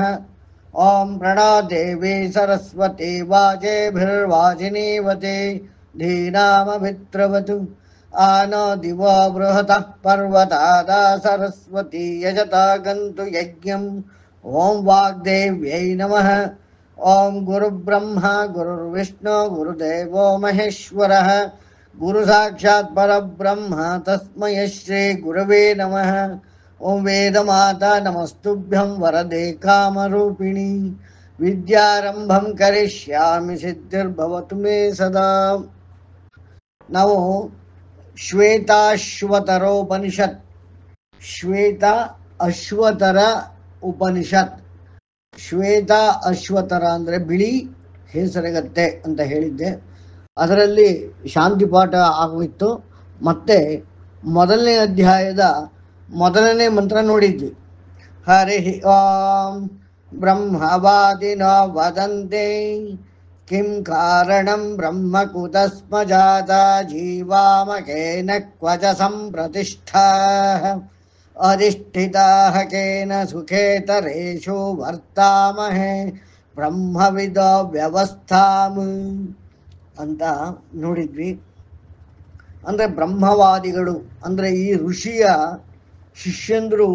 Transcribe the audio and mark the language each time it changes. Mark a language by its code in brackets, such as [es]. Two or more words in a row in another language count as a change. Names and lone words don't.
[sa] ಓಂ ಪ್ರಣಾದೇವಿ ಸರಸ್ವತಿ ವಾಜೇಭಿರ್ವಾಜಿನೀವತಿ ಧೀನಾಮಭಿತ್ರವತು ಆನೋ ದಿವೋ ಬೃಹತಃ ಪರ್ವತಾದಾ ಸರಸ್ವತಿ ಯಜತಾ ಗಂತು ಯಜ್ಞಂ. ಓಂ ವಾಗ್ದೇವ್ಯೈ ನಮಃ. ಓಂ ಗುರುಬ್ರಹ್ಮ ಗುರುರ್ವಿಷ್ಣು ಗುರುದೇವೋ ಮಹೇಶ್ವರಃ ಗುರು ಸಾಕ್ಷಾತ್ ಪರಬ್ರಹ್ಮ ತಸ್ಮೈ ಶ್ರೀ ಗುರವೇ ನಮಃ. ಓಂ ವೇದಮಾತಾ ನಮಸ್ತುಭ್ಯಂ ವರದೆ ಕಾಮರೂಪಿಣಿ ವಿದ್ಯಾರಂಭಂ ಕರಿಷ್ಯಾಮಿ ಸಿದ್ಧಿರ್ಭವತು ಮೇ ಸದಾ. [kn] ನಾವು ಶ್ವೇತಾಶ್ವತರೋಪನಿಷತ್, ಶ್ವೇತ ಅಶ್ವತರ ಉಪನಿಷತ್. [sa] ಶ್ವೇತ ಅಶ್ವತರ [kn] ಅಂದರೆ ಬಿಳಿ ಹೆಸರುಗತ್ತೆ ಅಂತ ಹೇಳಿದ್ದೆ. ಅದರಲ್ಲಿ ಶಾಂತಿ ಪಾಠ ಆಗೋಯಿತು. ಮತ್ತೆ ಮೊದಲನೇ ಅಧ್ಯಾಯದ ಮೊದಲನೇ ಮಂತ್ರ ನೋಡಿದ್ವಿ. [sa] ಹರಿ ಓಂ ಬ್ರಹ್ಮವಾದಿನೋ ವದಂತೆ ಕಿಂ ಕಾರಣಂ ಬ್ರಹ್ಮ ಕುತಸ್ಮ ಜಾತ ಜೀವಾಮಕೇನ ಕ್ವಚ ಸಂಪ್ರತಿಷ್ಠಾ ಅಧಿಷ್ಠಿತಾಃ ಕೇನ ಸುಖೇತರೇಷು ವರ್ತಾಮಹೇ ಬ್ರಹ್ಮವಿದೋ ವ್ಯವಸ್ಥಾಂ [kn] ಅಂತ ನೋಡಿದ್ವಿ. ಅಂದರೆ ಬ್ರಹ್ಮವಾದಿಗಳು ಅಂದರೆ ಈ ಋಷಿಯ ಶಿಷ್ಯಂದರು.